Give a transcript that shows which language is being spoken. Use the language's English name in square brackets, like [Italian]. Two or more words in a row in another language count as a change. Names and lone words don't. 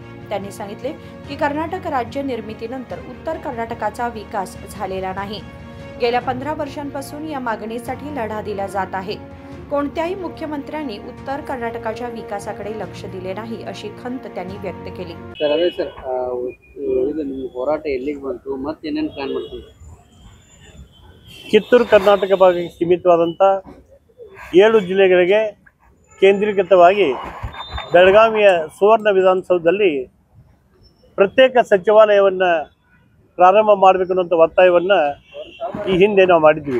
[Marathi] त्यांनी सांगितले की कर्नाटक राज्य निर्मितीनंतर उत्तर कर्नाटकाचा विकास झालेला नाही। गेल्या 15 वर्षांपासून या मागणीसाठी लढा दिला जात आहे। कोणत्याही मुख्यमंत्र्यांनी उत्तर कर्नाटकाच्या विकासाकडे लक्ष दिले नाही अशी खंत त्यांनी व्यक्त केली। [Kannada] ಕಿತ್ತೂರು ಕರ್ನಾಟಕ ಭಾಗಕ್ಕೆ ಸೀಮಿತವಾದಂಥ 7 ಜಿಲ್ಲೆಗಳಿಗೆ ಕೇಂದ್ರೀಕೃತವಾಗಿ ಬೆಳಗಾವಿಯ ಸುವರ್ಣ ವಿಧಾನಸೌಧದಲ್ಲಿ ಪ್ರತ್ಯೇಕ ಸಚಿವಾಲಯವನ್ನು ಪ್ರಾರಂಭ ಮಾಡಬೇಕು ಅನ್ನೋ ಒತ್ತಾಯವನ್ನು ಈ ಹಿಂದೆ ನಾವು ಮಾಡಿದ್ವಿ।